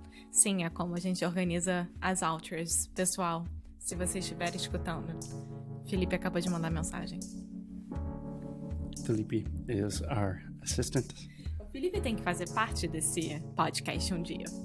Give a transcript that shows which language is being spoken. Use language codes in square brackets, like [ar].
[pt] Sim, é como a gente organiza as outros. Pessoal, se você estiver escutando, Felipe acabou de mandar mensagem. [en] Felipe is our assistant. [pt] O Felipe tem que fazer parte desse podcast um dia.